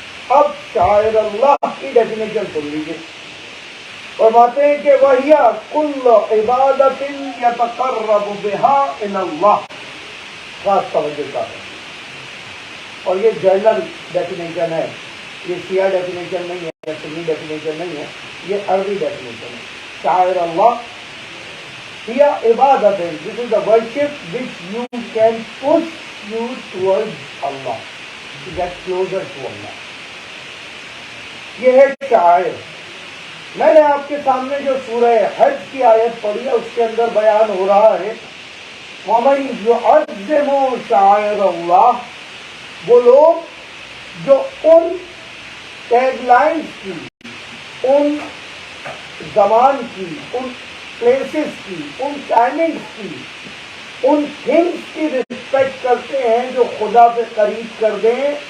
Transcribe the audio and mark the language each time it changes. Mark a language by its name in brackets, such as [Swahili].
[Urdu] اب شاعر اللہ کی ڈیفینیشن سن لیجیے. فرماتے ہیں کہ [Arabic] وَهِيَ كُلُّ عِبَادَةٍ يَتَقَرَّبُ بِهَا إِلَى اللَّهِ. [Urdu] خاص توجہ کا ہے، اور یہ جنرل ڈیفینیشن ہے، یہ شیعہ ڈیفینیشن نہیں ہے، سنی ڈیفینیشن نہیں ہے، یہ عربی ڈیفینیشن ہے. [Arabic] شاعر اللہ هي عبادت. [English] This is the worship which you can push you towards Allah, to get closer to Allah. [Urdu] یہ ہے شاعر. میں نے آپ کے سامنے جو سورہ حج کی آیت پڑھی ہے اس کے اندر بیان ہو رہا ہے [Arabic] وَمَن يُعَظِّمُ شَعَائِرَ اللَّهِ، [Urdu] وہ لوگ جو ان ٹیگ لائنز کی، ان زمان کی، ان پلیسز کی، ان ٹائمنگز کی، ان تھنگس کی رسپیکٹ کرتے ہیں جو خدا سے قریب کر دیں.